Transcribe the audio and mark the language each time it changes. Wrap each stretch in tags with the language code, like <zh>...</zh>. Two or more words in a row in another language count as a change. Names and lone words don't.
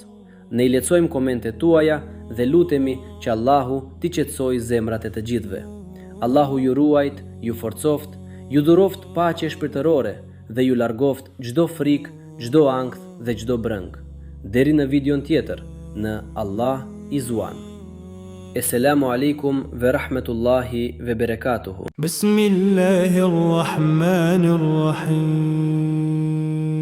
<sq>Ne i lexojmë komentet tuaja dhe lutemi që Allahu t'i qetësojë zemrat e të gjithëve. Allahu ju ruajt, ju forcoft, ju dhuroft paqe shpirtërore dhe ju largoft çdo frikë, çdo ankth dhe çdo brëng. Deri në videon tjetër, në Allah i Zuan.</sq> <ar>السلام عليكم ورحمة الله وبركاته. بسم الله الرحمن الرحيم.</ar>